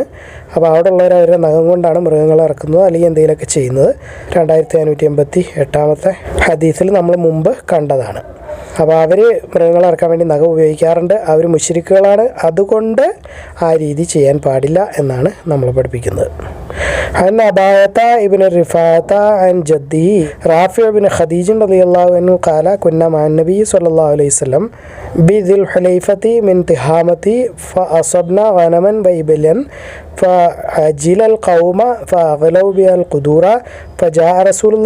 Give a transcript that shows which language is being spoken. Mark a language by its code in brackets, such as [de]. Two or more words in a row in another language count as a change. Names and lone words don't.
[ml] അപ്പോൾ അവിടെ ഉള്ളവർ അവരുടെ നഖം കൊണ്ടാണ് മൃഗങ്ങളെ ഇറക്കുന്നത് അല്ലെങ്കിൽ എന്തെങ്കിലുമൊക്കെ ചെയ്യുന്നത്. 2588 ഹദീസിൽ നമ്മൾ മുമ്പ് കണ്ടതാണ്. അപ്പോൾ അവർ മൃഗങ്ങളെ ഇറക്കാൻ വേണ്ടി നഖം ഉപയോഗിക്കാറുണ്ട്. അവർ മുശ്രിക്കുകളാണ്, അതുകൊണ്ട് ആ രീതി ചെയ്യാൻ പാടില്ല എന്നാണ് നമ്മൾ പഠിപ്പിക്കുന്നത്. [ar] عن أباية ابن رفاعة عن جده رافع بن خديج رضي الله عنه قال كنا مع النبي صلى الله عليه وسلم بذي الحليفة من تهامة فأصبنا غنما وإبلا فعجل القوم فأغلوا بها القدور فجاء رسول الله